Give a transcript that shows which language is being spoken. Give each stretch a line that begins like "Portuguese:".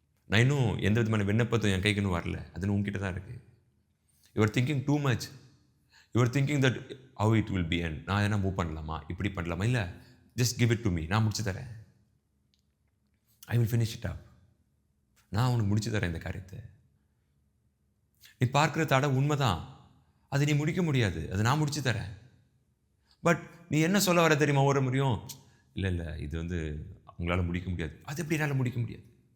Tamil: நான் இன்னும் எந்த விதமான விண்ணப்பத்தும் என் கைக்கு இன்னும் வரல. அது உங்ககிட்ட தான் இருக்குது.
English: You are thinking too much. You are thinking that how it will be end.
Tamil: நான் என்ன மூவ் பண்ணலாமா, இப்படி பண்ணலாமா?
English: இல்லை, just give it to me,
Tamil: நான் முடிச்சு தரேன்.
English: I will finish it up.
Tamil: நான் உனக்கு முடிச்சு தரேன் இந்த காரியத்தை. நீ பார்க்குற தடை உண்மைதான், அது நீ முடிக்க முடியாது, அது நான் முடிச்சு தரேன். பட் நீ என்ன சொல்ல வர தெரியுமா? ஒரு முறையும் இல்லை இது உங்களால் முடிக்க முடியாது. அது எப்படி என்னால் முடிக்க முடியாது?